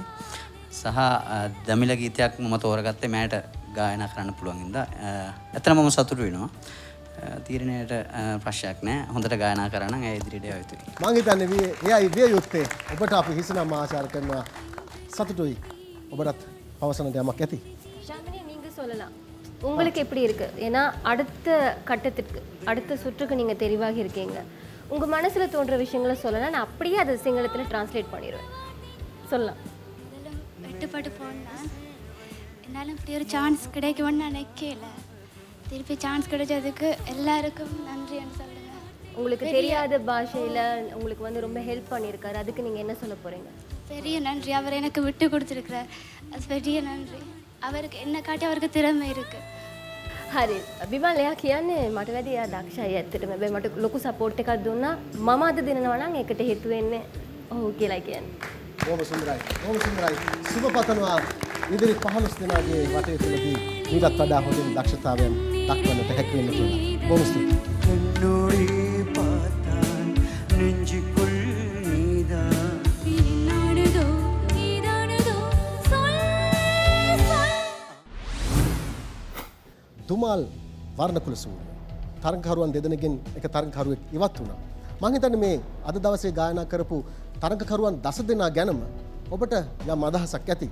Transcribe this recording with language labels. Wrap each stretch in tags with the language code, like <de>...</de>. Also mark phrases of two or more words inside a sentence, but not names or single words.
<si>සහ දමිළ ගීතයක් මම තෝරගත්තේ මෑට ගායනා කරන්න පුළුවන් ඉඳලා. ඇත්තටම මම සතුටු වෙනවා. තීරණයට ප්‍රශ්නයක් නැහැ. හොඳට ගායනා කරා නම් ඒ ඉදිරියට යව යුතුයි. මම හිතන්නේ එයයි විය යුත්තේ. ඔබට අපි හිසනම් ආචාර කරනවා. சத்துட்டோய் ඔබට පවසන දෙයක් ඇති.</si> <ta>ஷாமினி நீங்க சொல்லலாம். உங்களுக்கு எப்படி இருக்கு? ஏன்னா அடுத்த கட்டத்திற்கு அடுத்த சுற்றுக்கு நீங்க தெரிவாகி இருக்கீங்க. உங்க மனசுல தோன்ற விஷயங்களை சொல்லலாம். நான் அப்படியே அதை சிங்களத்துல டிரான்ஸ்லேட் பண்ணிடுவேன். சொல்லலாம். வெட்டுப்பட்டு போனேன். என்னால இப்படி ஒரு சான்ஸ் கிடைக்கும்னு நினைக்கல. திருப்பி சான்ஸ் கிடைச்சதுக்கு எல்லாருக்கும் நன்றின்னு சொல்லுங்க. உங்களுக்கு தெரியாத பாஷையில உங்களுக்கு வந்து ரொம்ப ஹெல்ப் பண்ணியிருக்காரு. அதுக்கு நீங்க என்ன சொல்ல போறீங்க? பெரிய நன்றி. அவர் எனக்கு விட்டு கொடுத்துருக்கிறார். அது பெரிய நன்றி. அவருக்கு என்ன காட்டி அவருக்கு திறமை இருக்கு.</ta> <si>හරි. බිමල් එයා කියන්නේ මට වැඩි එයා දක්ෂයි ඇත්තටම. හැබැයි මට ලොකු සපෝට් එකක් දුන්නා. මම අද දෙනවා නම් ඒකට හේතු වෙන්නේ ඔහු කියලා කියන්නේ. බොහොම සුන්දරයි. බොහොම සුන්දරයි. සුබ පතනවා ඉදිරි 15 දිනගේ වටේ තුලදී ඊටත් වඩා හොඳින් දක්ෂතාවයන් දක්වන්නට හැකි වෙන්න කියලා. බොහොම ස්තුතියි.</si> <ta>என்னோடே பார்த்தான் நெஞ்சுக்குள் நீதான்</ta> <si>දුමාල් වර්ණකුල සූරිය තරඟකරුවන් දෙදෙනගෙන් එක තරඟකරුවෙක් ඉවත් වුණා. මම හිතන්නේ මේ අද දවසේ ගායනා කරපු තරඟකරුවන් 10 දෙනා ගැනම ඔබට යම් අදහසක් ඇති.</si>